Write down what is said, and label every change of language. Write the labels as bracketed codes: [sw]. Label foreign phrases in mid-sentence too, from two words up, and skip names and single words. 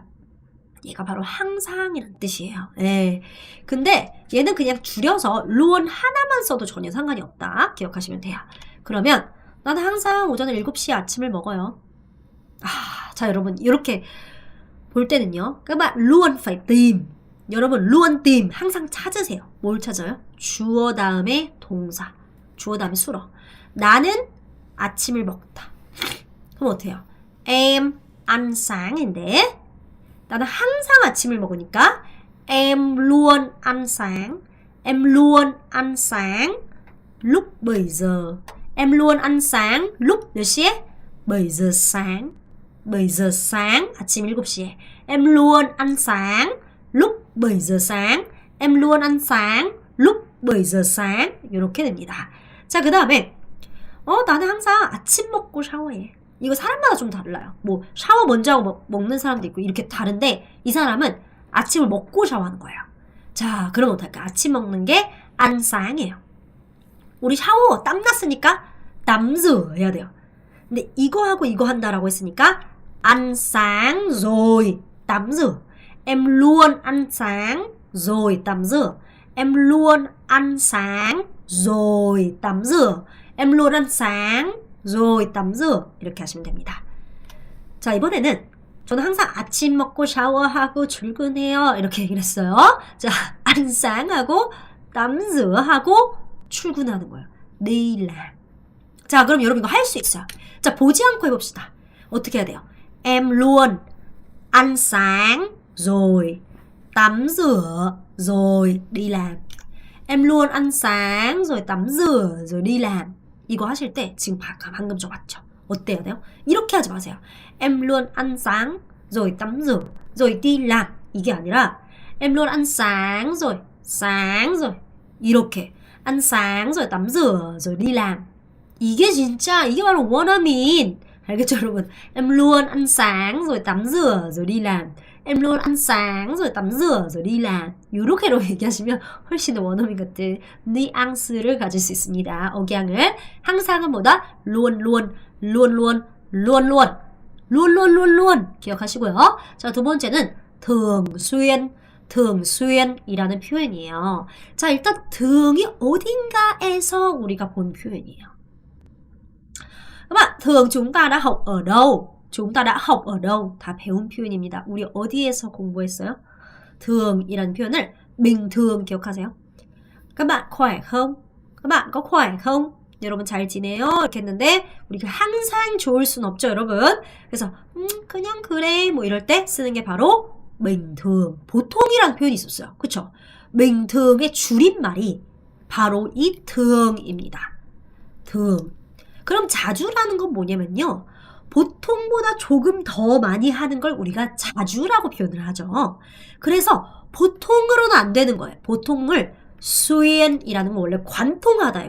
[ko] 얘가 바로 항상이라는 뜻이에요. 예. 근데 얘는 그냥 줄여서 luôn 하나만 써도 전혀 상관이 없다. 기억하시면 돼요. 그러면 나는 항상 오전에 7시에 아침을 먹어요. 자 여러분 이렇게 볼 때는요. [vi] các bạn luôn phải tìm. 여러분 luôn tìm [ko] 항상 찾으세요. 뭘 찾아요? 주어 다음에 동사. 주어 다음에 수로. 나는 아침을 먹다. 그럼 어떻게 해요? [vi] em ăn sáng [ko] 인데 나는 항상 아침을 먹으니까 [vi] em luôn ăn sáng. Em luôn ăn sáng lúc 7 giờ. Em luôn ăn sáng lúc [ko] 몇 시에? [vi] 7 giờ sáng. 7 giờ sáng [ko] 아침 7시에. [vi] Em luôn ăn sáng lúc 7 giờ sáng. Em luôn ăn sáng lúc 7 giờ sáng. [ko] 이렇게 됩니다. 자, 그 다음에 나는 항상 아침 먹고 샤워해. 이거 사람마다 좀 달라요. 뭐 샤워 먼저 하고 먹는 사람도 있고 이렇게 다른데 이 사람은 아침을 먹고 샤워하는 거예요. 자, 그럼 어떨까? 아침 먹는 게 [vi] ăn sáng [ko] 이에요. 우리 샤워 땀 났으니까 [vi] tắm rửa [ko] 해야 돼요. 근데 이거 하고 이거 한다라고 했으니까 [vi] ăn sáng rồi tắm rửa. Em luôn ăn sáng rồi tắm rửa. Em luôn ăn sáng rồi tắm rửa. Em luôn ăn sáng rồi tắm rửa. [ko] 이렇게 하시면 됩니다. 자, 이번에는 저는 항상 아침 먹고 샤워하고 출근해요. 이렇게 얘기를 했어요. 자, [vi] ăn sáng [ko] 하고 [vi] tắm rửa [ko] 하고 출근하는 거예요. [vi] đi làm. [ko] 자, 그럼 여러분 이거 할 수 있어요. 자, 보지 않고 해봅시다. 어떻게 해야 돼요? [vi] Em luôn ăn sáng rồi tắm rửa rồi đi làm. Em luôn ăn sáng rồi tắm rửa rồi đi làm. [ko] 이거 하실 때 지금 방금 저 맞죠? 어때야 돼요? 이렇게 하지 마세요. [vi] Em luôn ăn sáng rồi tắm rửa rồi đi làm. [ko] 이게 아니라 [vi] Em luôn ăn sáng rồi 이렇게 ăn sáng rồi tắm rửa rồi đi làm. [ko] 이게 바로 원어민. 알겠죠 여러분? Em luôn ăn sáng rồi tắm rửa rồi đi làm. Em luôn ăn sáng rồi tắm rửa rồi đi làm. 이렇게로 얘기하시면 훨씬 더 원어민 같은 뉘앙스를 가질 수 있습니다. 억양을 항상은 뭐다? luôn 기억하시고요. 자, 두 번째는 [vi] thường xuyên [ko] 이라는 표현이에요. 자, 일단 thường 이 어딘가에서 우리가 본 표현이에요. [vi] các bạn, thường chúng ta đã học ở đâu? chúng ta đã học ở đâu? [ko] 다 배운 표현입니다. 우리 어디에서 공부했어요? thường 이라는 표현을 [vi] bình thường [ko] 기억하세요. [vi] các bạn khỏe không? các bạn có khỏe không? [ko] 여러분 잘 지내요? 이렇게 했는데 우리가 항상 좋을 순 없죠, 여러분. 그래서 그냥 그래 뭐 이럴 때 쓰는 게 바로 [vi] bình thường. [ko] 보통이라는 표현이 있었어요. 그쵸? [vi] bình thường [ko] 의 줄임말이 바로 이 thường 입니다. thường. 그럼 자주라는 건 뭐냐면요. 보통보다 조금 더 많이 하는 걸 우리가 자주라고 표현을 하죠. 그래서 보통으로는 안 되는 거예요. 보통을 수엔이라는 건 원래 관통하다예요.